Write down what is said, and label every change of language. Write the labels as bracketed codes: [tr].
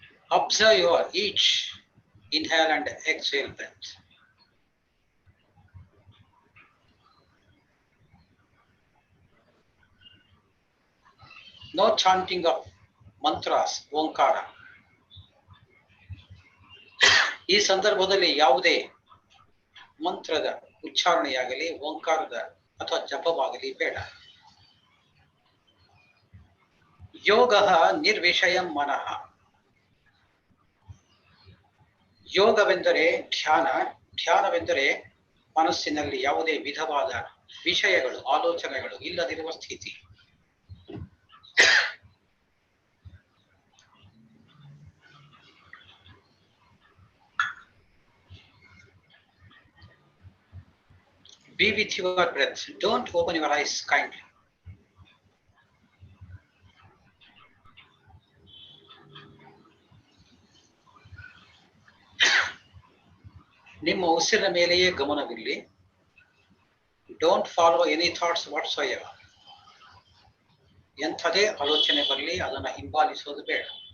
[en] Observe your each inhale and exhale breath. No chanting of mantras, Omkara. [kn] ಈ ಸಂದರ್ಭದಲ್ಲಿ ಯಾವುದೇ ಮಂತ್ರದ ಉಚ್ಚಾರಣೆಯಾಗಲಿ ಓಂಕಾರದ ಅಥವಾ ಜಪವಾಗಲಿ ಬೇಡ. [sa] ಯೋಗ ನಿರ್ವಿಷಯಂ ಮನಃ. [kn] ಯೋಗವೆಂದರೆ ಧ್ಯಾನ, ಧ್ಯಾನವೆಂದರೆ ಮನಸ್ಸಿನಲ್ಲಿ ಯಾವುದೇ ವಿಧವಾದ ವಿಷಯಗಳು ಆಲೋಚನೆಗಳು ಇಲ್ಲದಿರುವ ಸ್ಥಿತಿ. [en] Be with your breath. Don't open your eyes kindly. [kn] ನಿಮ್ಮ ಉಸಿರಿನ ಮೇಲೆಯೇ ಗಮನವಿರಲಿ. [en] Don't follow any thoughts whatsoever. [kn] ಎಂಥದೇ ಆಲೋಚನೆ ಬರಲಿ ಅದನ್ನು ಹಿಂಬಾಲಿಸೋದು ಬೇಡ.